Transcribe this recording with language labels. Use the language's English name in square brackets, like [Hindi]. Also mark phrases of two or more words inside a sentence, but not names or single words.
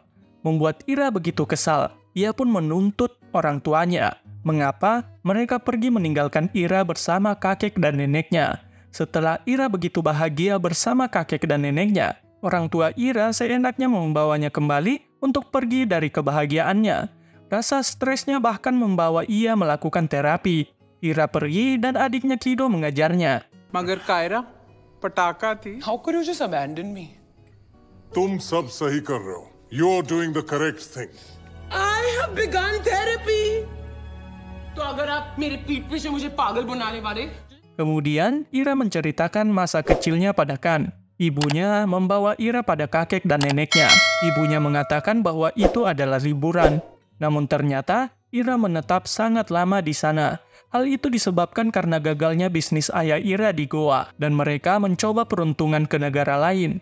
[Indonesian] Membuat Ira begitu kesal, ia pun menuntut orang tuanya mengapa mereka pergi meninggalkan Ira bersama kakek dan neneknya. Setelah Ira begitu bahagia bersama kakek dan neneknya, orang tua Ira seenaknya membawanya kembali untuk pergi dari kebahagiaannya. Rasa stresnya bahkan membawa ia melakukan terapi. Ira pergi dan adiknya Kido mengajarnya. [Hindi] मगर कायरा पटाखा थी [English] How could you just abandon me? [Hindi] तुम सब सही कर रहे हो. [English] You're doing the correct thing. I have begun therapy. [Hindi] तो अगर आप मेरे पीठ पे से मुझे पागल बनाने वाले [Indonesian] Kemudian, Ira menceritakan masa kecilnya pada Kan. Ibunya membawa Ira pada kakek dan neneknya. Ibunya mengatakan bahwa itu adalah liburan. Namun ternyata, Ira menetap sangat lama di sana. Hal itu disebabkan karena gagalnya bisnis ayah Ira di Goa, dan mereka mencoba peruntungan ke negara lain.